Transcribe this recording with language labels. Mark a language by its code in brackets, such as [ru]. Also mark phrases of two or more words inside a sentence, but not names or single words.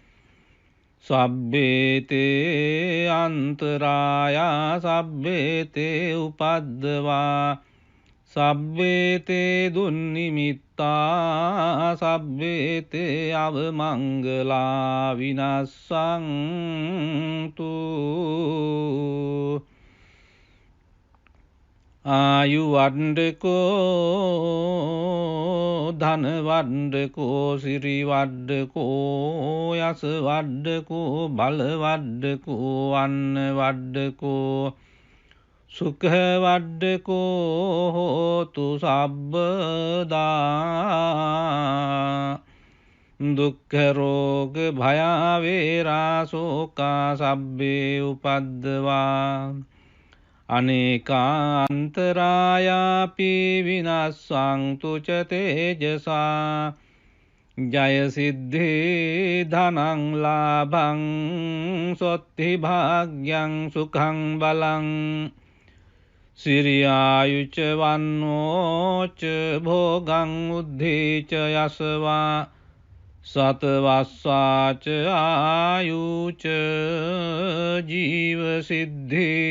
[pi] සබ්බේතේ අන්තරායා සබ්බේතේ උපද්දවා සබ්බේතේ දුන්නිමිත්තා සබ්බේතේ අවමංගලා විනස්සන්තු ආයු වඩ්ඩකෝ ධන වඩ්ඩකෝ සිරි වඩ්ඩකෝ යස වඩ්ඩකෝ බල වඩ්ඩකෝ අන්න වඩ්ඩකෝ සුඛ වඩ්ඩකෝ හෝතු සබ්බදා දුක්ඛ රෝග භය වේරා ශෝකා සබ්බේ උපද්දවා අනේකාන්තරායාපි විනස්සන්තු ච තේජසා ජය සිද්ධි ධනං ලාභං සොත්ති භාග්‍යං සුඛං බලං සිරියායුච වන්නෝච භෝගං උද්ධීච යසවා සතවස්සාච ආයුච ජීව සිද්ධි